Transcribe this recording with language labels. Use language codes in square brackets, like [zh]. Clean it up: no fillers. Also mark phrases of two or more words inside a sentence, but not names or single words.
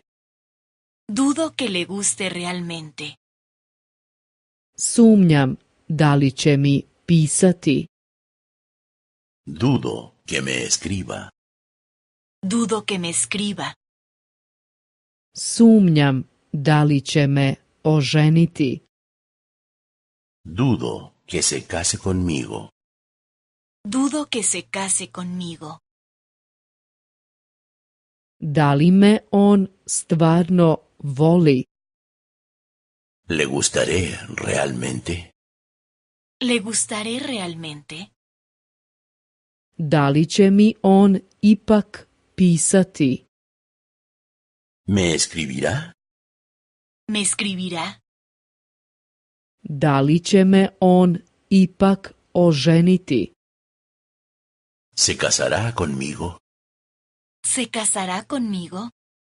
[es] Dudo que le guste realmente. [sr] Sumnjam da li će mi pisati. [es] Dudo que me escriba. Dudo que me escriba. [sr] Sumnjam da li će me oženiti. [es] Dudo que se case conmigo. Dudo que se case conmigo. [sr] Da li me on stvarno voli? [es] ¿Le gustaré realmente? ¿Le gustaré realmente? [sr] Da li će mi on ipak pisati? [es] ¿Me escribirá? ¿Me escribirá? [sr] Da li će me on ipak oženiti? [es] ¿Se casará conmigo? ¿Se casará conmigo?